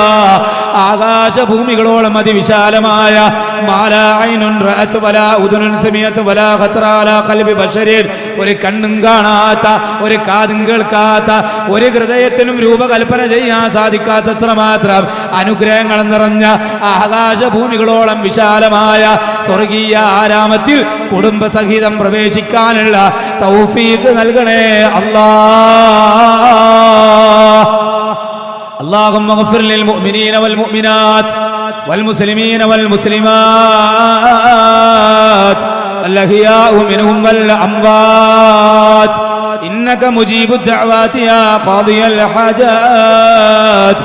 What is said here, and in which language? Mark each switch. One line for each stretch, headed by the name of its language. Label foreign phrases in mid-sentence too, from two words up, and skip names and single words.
Malayalam: ആകാശഭൂമികളോളം അതിവിശാലമായ ഒരു കണ്ണും കാണാത്ത, ഒരു കാതും കേൾക്കാത്ത, ഒരു ഹൃദയത്തിനും രൂപകൽപ്പന ചെയ്യാൻ സാധിക്കാത്തത്ര മാത്രം അനുഗ്രഹങ്ങൾ നിറഞ്ഞ ആകാശഭൂമികളോളം വിശാലമായ സ്വർഗീയ ആരാമത്തിൽ കുടുംബസഹിതം പ്രവേശിക്കാനുള്ള തൗഫീഖ് നൽകണേ അല്ലാ.
Arabic: اللهم اغفر للمؤمنين والمؤمنات والمسلمين والمسلمات الأحياء منهم والأموات إنك مجيب الدعوات يا قاضي الحاجات.